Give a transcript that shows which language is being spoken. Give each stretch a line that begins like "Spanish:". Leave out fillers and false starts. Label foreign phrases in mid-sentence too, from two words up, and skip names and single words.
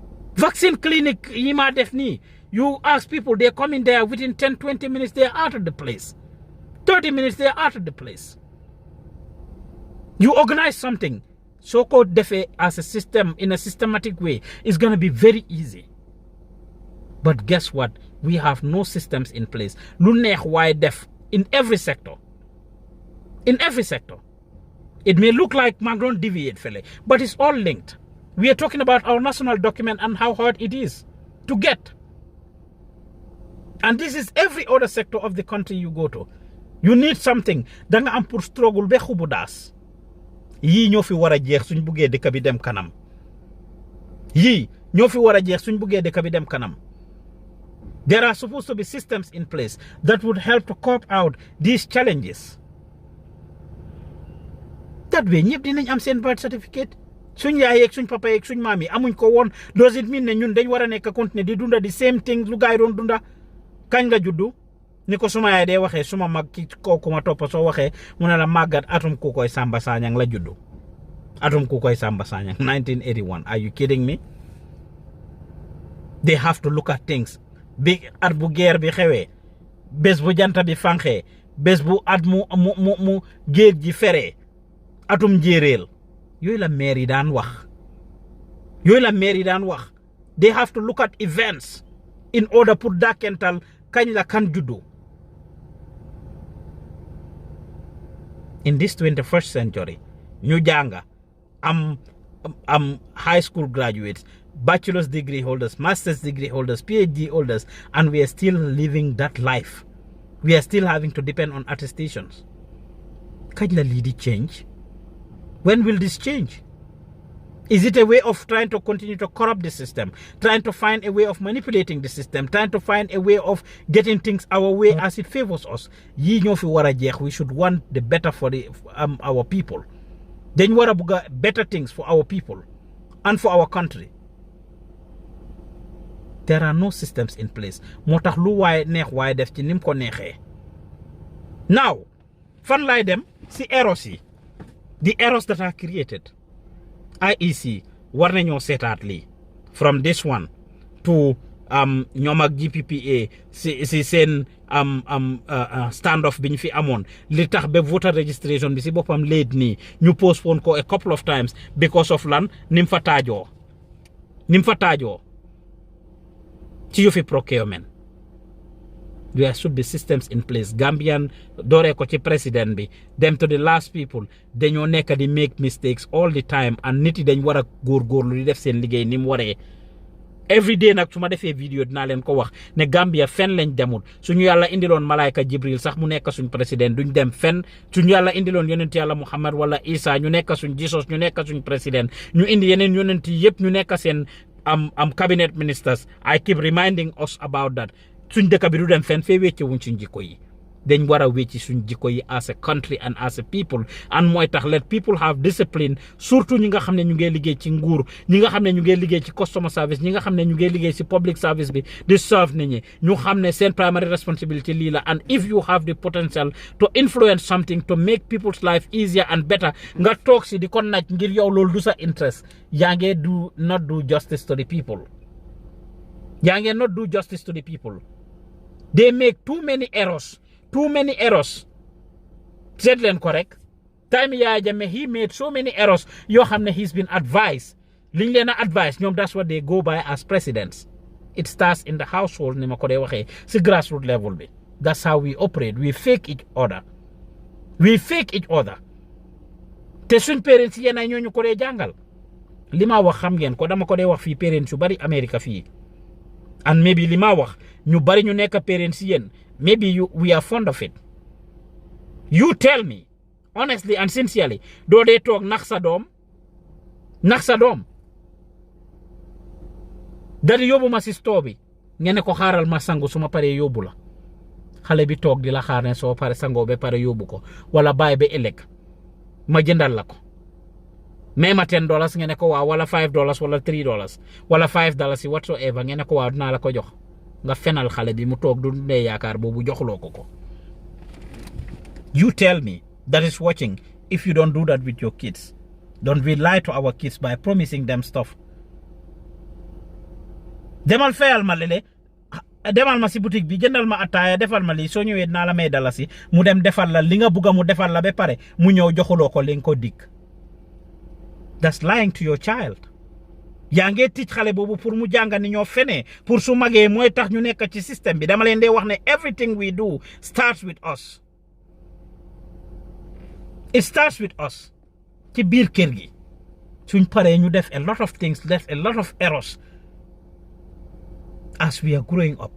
English: Vaccine clinic
Wolof: yima def ni.
English: You ask people, they come in there within 10-20 minutes, they're out of the place. 30 minutes, they're out of the place. You organize something, so-called defe as a system, in a systematic way, it's going to be very easy. But guess what? We have no systems in place.
Wolof: Lu neex waay def
English: in every sector. In every sector. It may look like Magron deviate, fele, but it's all linked. We are talking about our national document and how hard it is to get. And this is every other sector of the country you go to. You need something.
Wolof: Danga am pour struggle be xubu das. Yi ñoo fi wara jeex suñ buggé dëkk bi dem kanam. Yi ñoo fi wara jeex suñ buggé dëkk bi dem kanam.
English: There are supposed to be systems in place that would help to cope out these challenges. That way
Wolof: ñëpp dinañ am seen
English: birth certificate.
Wolof: Suñ yaay ak suñ papa ak suñ maam yi amuñ ko woon,
English: does it mean
Wolof: ne ñun dañ wara nekk continuer di dunda
English: the same things
Wolof: lu gaay doon dunda? Kañ nga juddu? Ni ko suma yaay dee waxee suma mag ki kooku ma toppa soo waxee mu ne la màggat atum ku koy Samba Sanyang la juddu. Atum ku koy Samba Sanyang 1981.
English: Are you kidding me? They have to look at things.
Wolof: Bi at bu guerre bi xewee, bés bu janta bi fanxee, bés bu at mu géej ji feree, atum njéeréel. Yooyu la maire yi daan wax. Yooyu la maire yi daan wax.
English: They have to look at events in order
Wolof: pour dakental kañ la kan juddu.
English: In this 21st century,
Wolof: ñu jànga am
English: high school graduates, bachelor's degree holders, master's degree holders, PhD holders, and we are still living that life. We are still having to depend on attestations.
Wolof: Kañ la lii di change?
English: When will this change? Is it a way of trying to continue to corrupt the system, trying to find a way of manipulating the system, trying to find a way of getting things our way as it favors us?
Wolof: Yi ñoo fi wara jeex.
English: We should want the better for our people.
Wolof: Dañ wara buga
English: better things for our people and for our country. There are no systems in place.
Wolof: Moo tax lu waay neex waay def ci nim ko neexee. Now, fan lay dem si errors yi.
English: The errors that are created.
Wolof: IEC war nañoo seetaat lii
English: from this one
Wolof: to ñoom ak GPPA si seen standoff bi ñu fi amoon li tax ba
English: voter registration
Wolof: bi si boppam late nii ñu postpone ko
English: a couple of times because of
Wolof: lan nim fa taajoo ci yëfi procurement.
English: There should be systems in place.
Wolof: Gambian dooree ko ci président bi dem
English: to the last people
Wolof: dañoo nekk di
English: make mistakes all the time
Wolof: and nit yi dañ war a góorgóorlu di def seen liggéey ni mu waree. Every day nag su ma defee vidéo dinaa leen ko wax ne Gambia fen lañ demul suñu yàlla indiloon malaayka Jibril sax mu nekk suñ président duñ dem fen suñu yàlla indiloon yonent yàlla Muhammad wala Isa ñu nekk suñ Jesus ñu nekk suñ président ñu indi yeneen yonent yi yëpp ñu nekk seen
English: cabinet ministers. I keep reminding us about that.
Wolof: Suñ dëkk bi du dem fenn fee wécce wuñ suñ jikko yi dañ war a wécci suñ jikko yi
English: as a country and as a people
Wolof: and mooy tax
English: let people have discipline
Wolof: surtout ñi nga xam ne ñu ngi liggéey ci nguur ñi nga xam ne ñu ngi liggéey ci
English: customer service
Wolof: ñi nga xam ne ñu ngi liggéey ci
English: public service
Wolof: bi di serve nit ñi ñu xam ne seen
English: primary responsibility
Wolof: lii la
English: and if you have the potential to influence something to make people's life easier and better
Wolof: nga toog si di ko naaj ngir yow loolu du sa interest yaa ngee
English: not do justice to the people. They make too many errors.
Wolof: Said len correct.
English: Time Yaya Jammeh, he made so many errors.
Wolof: Yo xamne
English: he's been advised.
Wolof: Liñ leen advice ñoom
English: that's what they go by as presidents. It starts in the household
Wolof: ni ma ko dee waxee si
English: grassroots level bi. That's how we operate. We fake each other.
Wolof: Te suñ parents yi yéen ñoo ñu ko dee jàngal. Li ma wax xam ngeen ko dama ko dee wax fii parents yu bari America fii.
English: And maybe
Wolof: li ma wax ñu bari ñu nekk parents yéen
English: maybe we are fond of it. You tell me honestly and sincerely
Wolof: doo dee toog nax sa doom dadi yóbbu ma si store bi ngeen ne ko xaaral ma sangu suma paree yóbbu la xale bi toog di la xaar ne soo pare sangoo ba pare yóbbu ko wala bàyyi ba ëllëg ma jëndal la ko mais ma $10 ngeen ne ko waaw wala $5 wala $3 wala $5 whatsoever ngeen ne ko waaw dinaa la ko jox nga fenal xale bi mu toog du dee yaakaar boobu joxloo ko.
English: You tell me that is watching if you don't do that with your kids. Don't we lie to our kids by promising them stuff?
Wolof: demal fayal ma lele demal ma si boutique bi jëndal ma ataaya defal ma lii soo ñëwee dinaa la may dalasi mu dem defal la li nga bugg mu defal la ba pare mu ñëw joxuloo ko li nga ko dig.
English: That's lying to your child.
Wolof: yaa ngee tic xale boobu pour mu jàng ni ñoo fenee pour su magee mooy tax ñu nekk ci système bi dama leen dee wax ne
English: everything we do starts with us. It starts with us.
Wolof: ci biir kër gi suñ paree ñu def
English: a lot of things,
Wolof: def
English: a lot of errors as we are growing up.